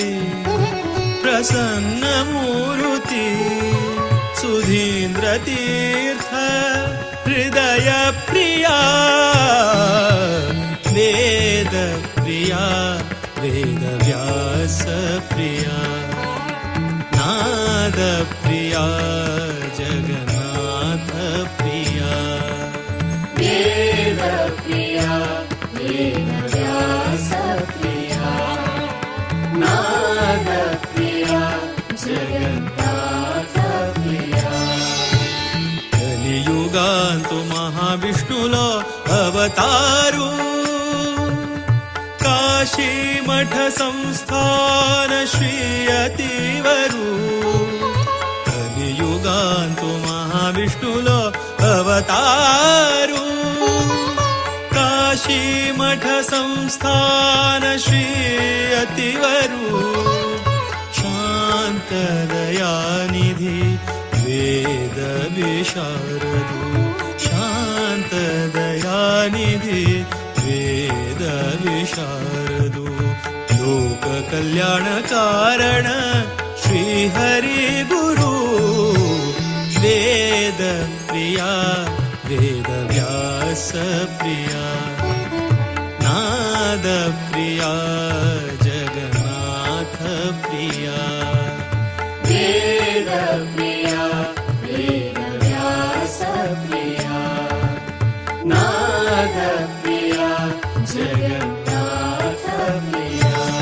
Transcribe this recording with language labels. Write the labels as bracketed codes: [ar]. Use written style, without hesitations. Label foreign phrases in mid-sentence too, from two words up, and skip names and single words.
[sa] प्रसन्नमूर्ति सुधीन्द्रतीर्थ हृदयप्रिया वेदप्रिया वेदव्यासप्रिया नादप्रिया जगन्नाथप्रिया वेदप्रिया वेदव्यासप्रिया नादप्रिया जगन्नाथप्रिया [kok] कलियुगांतु महाविष्णुलो अवतारु काशीमठ संस्थान श्रीयतिवरु कलियुगांतु महाविष्णुलो अवतारु काशीमठ संस्थान श्रीयतिवरु शांतदयानिधि वेद विशारदु शान्तदयानिधि वेद विशारदु लोक कल्याण कारण श्री हरि गुरु [sa] वेद प्रिया वेद व्यास प्रिया नाद प्रिया जगन्नाथ प्रिया वेद प्रिया वेदव्यासप्रिया नादप्रिया जगन्नाथप्रिया